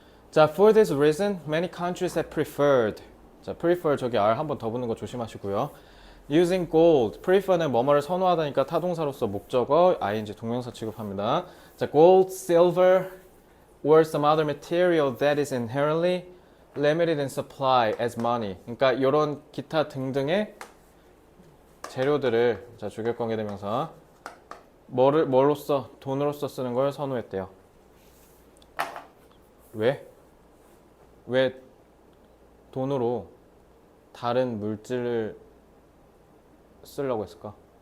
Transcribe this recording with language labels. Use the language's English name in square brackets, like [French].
[English] 자, for this reason, many countries have preferred. [Korean] 자, prefer 저기 R 한 번 더 붙는 거 조심하시고요. [English] Using gold. [Korean] prefer는 뭐뭐를 선호하다니까 타동사로서 목적어, ing 동명사 취급합니다. [English] 자, gold, silver, or some other material that is inherently limited in supply as money. [Korean] 그러니까 이런 기타 등등의 재료들을 자, 주격관계대명사 뭘로써 돈으로써 쓰는 걸 선호했대요. 왜? 왜 돈으로 다른 물질을 쓰려고 했을까?